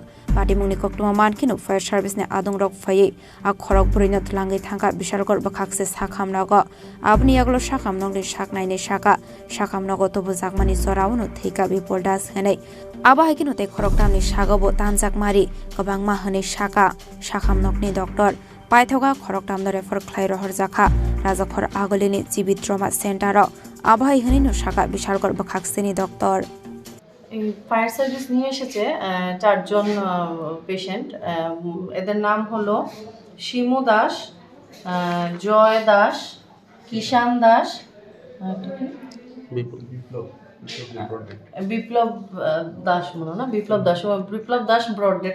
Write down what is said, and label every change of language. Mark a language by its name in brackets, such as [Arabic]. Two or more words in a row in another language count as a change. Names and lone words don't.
[Kok Borok] party mungni koktoma man kinu [English] fire service [Kok Borok] ne adong rok phai a khorok burinat langai thangka Bishalgor bakhakse sakham nago abni aglo sakham nongni saknai ne saka sakham nago to bujagmani sorauno theika Bipol Das henai abai kinu te khorok tamni sagobo tanjak mari kobangma hane saka sakham nokni doctor Paithoga khoroktam no refer khlai rohor jakha rajakhor agolini jibit [English] trauma center [Kok Borok] আবহাই হনিনো শাখা বিশালগড় বাখাকসেনি ডক্টর [Bangla] এই [English] fire service [Bangla] নিয়ে এসেছে চারজন পেশেন্ট এদের নাম হলো শিমু দাস জয় দাস কিষান দাস বিপ্লব দাস মনে না বিপ্লব দাস [English] brought dead